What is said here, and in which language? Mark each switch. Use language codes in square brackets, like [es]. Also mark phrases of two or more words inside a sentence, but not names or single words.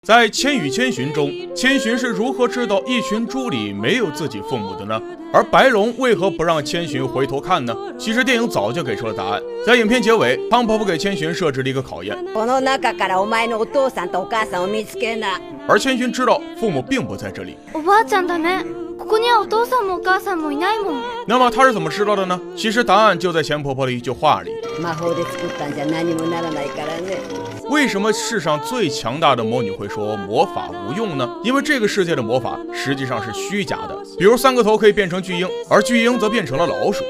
[zh] 在《千与千寻》中，千寻是如何知道一群猪里没有自己父母的呢？而白龙为何不让千寻回头看呢？其实电影早就给出了答案。在影片结尾，汤婆婆给千寻设置了一个考验，而千寻知道父母并不在这里。 [ja] おばあちゃんだね。ここにはお父さんもお母さんもいないもん。 [zh] 那么他是怎么知道的呢？其实答案就在钱婆婆的一句话里。为什么世上最强大的魔女会说魔法无用呢？因为这个世界的魔法实际上是虚假的。比如三个头可以变成巨婴，而巨婴则变成了老鼠。